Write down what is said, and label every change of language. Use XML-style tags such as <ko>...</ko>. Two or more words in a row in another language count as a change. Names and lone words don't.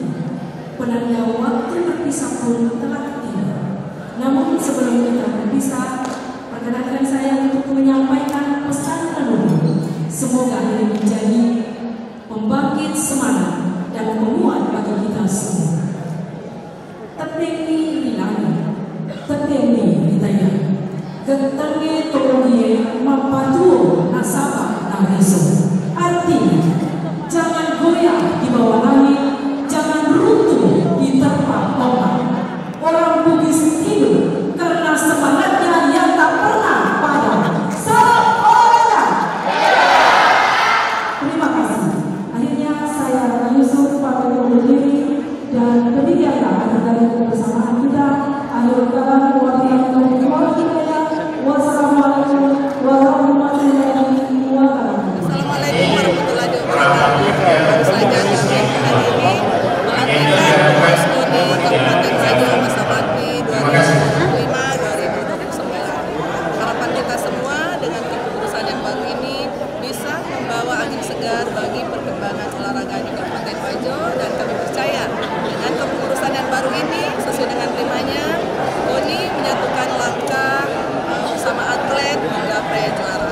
<id>Penanda waktu berpisah pun telah tiba. Namun sebelum kita berpisah, perkenankan saya untuk menyampaikan pesan leluhur. Semoga ini menjadi pembangkit semangat dan penguat bagi kita semua.</id> <bug>Tetengi rilana, tetengi ritaya, ketengi tolongie mapatuo nasabah nareso.</bug> <id>Artinya, jangan goyah di bawah langit, jangan runtuh di terpa ombak. Orang Bugis hidup karena semangatnya yang tak pernah padam. Salam olahraga. Terima kasih. Akhirnya saya Yusuf pamit undur diri dan berdiri dari kebersamaan kita. Akhir kata</id> <ar>وبالله التوفيق. والسلام عليكم ورحمة الله وبركاته. السلام عليكم ورحمة الله وبركاته.</ar> <id>Baru saja kami hari ini melanjutkan Kongres KONI Kabupaten Wajo masa bakti 2005-2029. Harapan kita semua dengan keputusan yang baru ini bisa membawa angin segar bagi perkembangan olahraga di Kabupaten Wajo, dan kami percaya dengan keputusan yang baru ini sesuai dengan temanya KONI menyatukan langkah bersama atlet menggapai juara.</id>